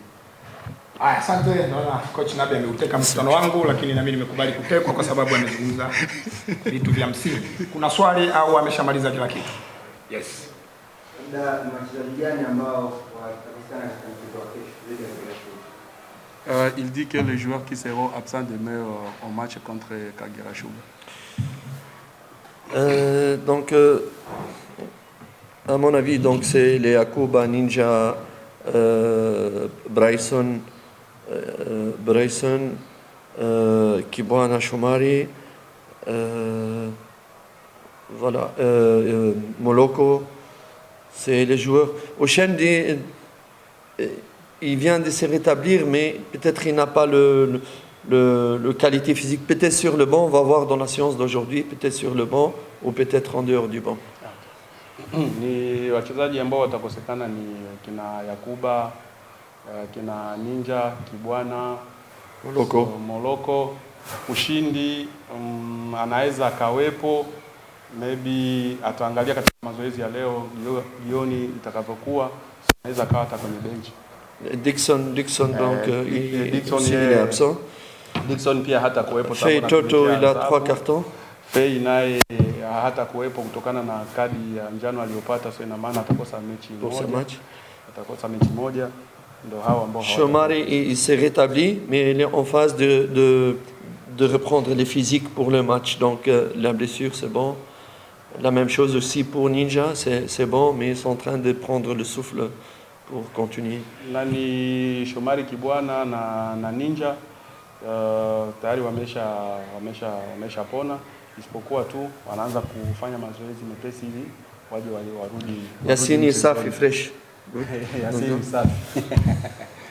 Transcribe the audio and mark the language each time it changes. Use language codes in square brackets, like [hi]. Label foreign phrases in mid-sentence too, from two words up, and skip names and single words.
[sw] Asante, naona coach Nabi ameuteka mkutano wangu, lakini na mimi nimekubali kutekwa kwa sababu amezungumza vitu vya msingi. Kuna swali au ameshamaliza kila kitu? [en] Yes. [sw] Ni wachezaji gani ambao watapatikana katika mchezo wa kesho? [fr] Il dit que les joueurs qui seront absents demain au match contre Kagera Sugar. Donc, à mon avis, donc c'est les Akuba, Ninja, Bryson, Kibwana, Shomari, voilà, Moloko, c'est les joueurs. Ochen, il vient de se rétablir, mais peut-être il n'a pas le qualité physique. Peut-être sur le banc, on va voir dans la séance d'aujourd'hui, peut-être sur le banc ou peut-être en dehors du banc. [sw] Ni wachezaji ambao watakosekana ni kina Yakuba, kina Ninja, Kibwana, Moloko. Ushindi anaweza akawepo, maybe ataangalia katika mazoezi ya leo jioni itakavyokuwa, anaweza akawa hata kwenye benchi. [fr] Dixon donc Dixon il est absent. [sw] Dixon pia hata kuwepo [fr] Fei Toto il a 3 cartons. [sw] Fei naye hata kuwepo kutokana na kadi ya njano aliyopata, so ina maana atakosa mechi moja. Atakosa mechi moja. Ndio hao ambao [fr] Shomari il s'est rétabli, mais il est en phase de reprendre les physiques pour le match. Donc la blessure c'est bon. La même chose aussi pour Ninja, c'est bon, mais ils sont en train de prendre le souffle pour continuer. [sw] Nani Shomari, Kibwana na Ninja tayari wamesha pona, isipokuwa tu wanaanza kufanya mazoezi mepesi ili waje warudi. Yassine safi fresh. Yassine safi fresh.